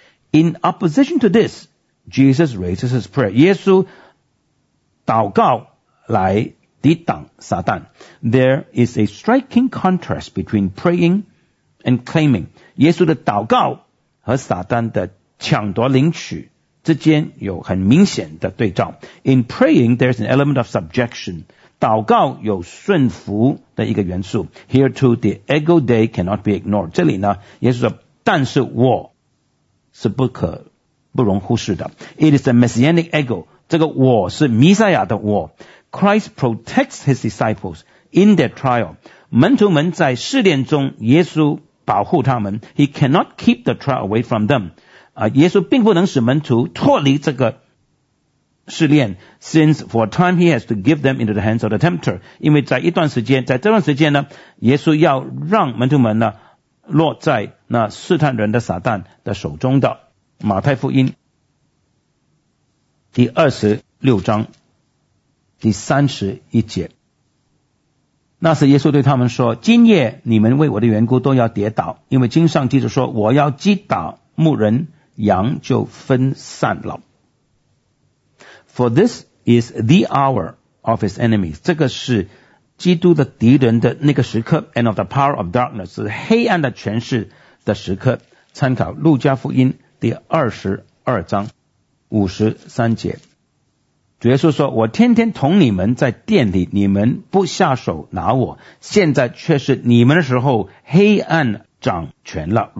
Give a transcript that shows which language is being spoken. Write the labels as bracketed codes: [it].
[en] In opposition to this Jesus raises his prayer [zh] 耶稣祷告来抵挡撒旦 [en] There is a striking contrast between praying and claiming [zh] 耶稣的祷告和撒旦的抢夺领取之间有很明显的对照 [en] In praying there's an element of subjection [zh] 祷告有顺服的一个元素 [en] Here too the ego day cannot be ignored [zh] 这里呢耶稣说但是我是不可不容忽视的。 [en] It is the messianic ego. [zh] 这个我是弥赛亚的我。 [en] Christ protects his disciples in their trial. [zh] 门徒们在试炼中，耶稣保护他们。 [en] He cannot keep the trial away from them. [zh] 耶稣并不能使门徒脱离这个试炼， [en] since for a time he has to give them into the hands of the tempter. [zh] 因为在一段时间，在这段时间呢，耶稣要让门徒们呢落在那试探人的撒旦的手中的。马太福音第26章第31节，那时耶稣对他们说，今夜你们为我的缘故都要跌倒，因为经上记着说，我要击打牧人，羊就分散了。 [en] For this is the hour of his enemies. [zh] 这个是基督的敌人的那个时刻。 [en] And of the power of darkness, [zh] 是黑暗的权势的时刻。参考路加福音第22章53节。主耶稣说，我天天同你们在殿里，你们不下手拿我，现在却是你们的时候，黑暗掌权了。